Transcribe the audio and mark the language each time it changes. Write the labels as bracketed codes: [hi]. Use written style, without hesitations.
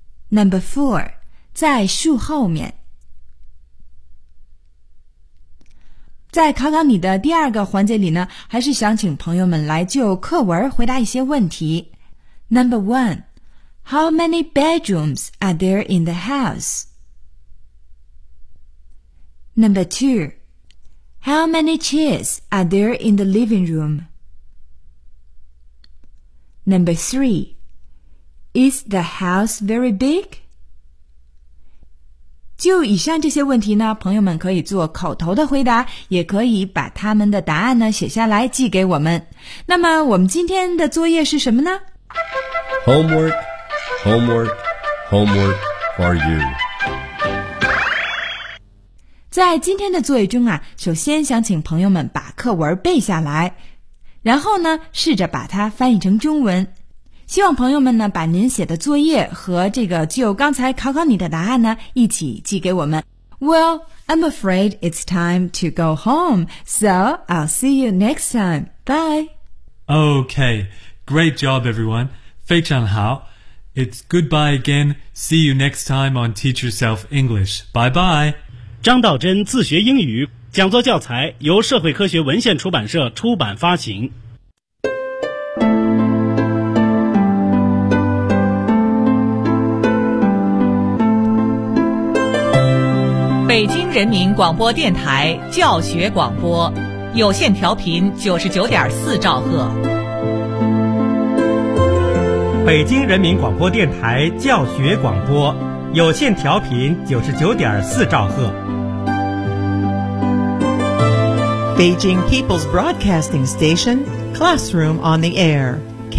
[en] Number four, [zh] 在树后面。在考考你的第二个环节里呢，还是想请朋友们来就课文回答一些问题。 [en] Number one, how many bedrooms are there in the house? Number two, how many chairs are there in the living room? Number three, is the house very big? [zh] 就以上这些问题呢，朋友们可以做口头的回答，也可以把他们的答案呢写下来寄给我们。那么我们今天的作业是什么呢？ [en] Homework, homework, homework for you. [zh] 在今天的作业中啊，首先想请朋友们把课文背下来，然后呢试着把它翻译成中文。希望朋友们呢把您写的作业和这个就刚才考考你的答案呢一起寄给我们。 [en] Well, I'm afraid it's time to go home, so I'll see you next time. Bye. Okay, great job, everyone. [zh] 非常好。 [en] It's goodbye again. See you next time on Teach Yourself English. Bye bye. [zh] 张道真自学英语讲座教材由社会科学文献出版社出版发行。北京人民广播电台教学广播有线调频99.4兆赫。北京人民广播电台教学广播有线调频99.4兆赫。 [en] 北京 People's Broadcasting Station, Classroom on the Air, K-12.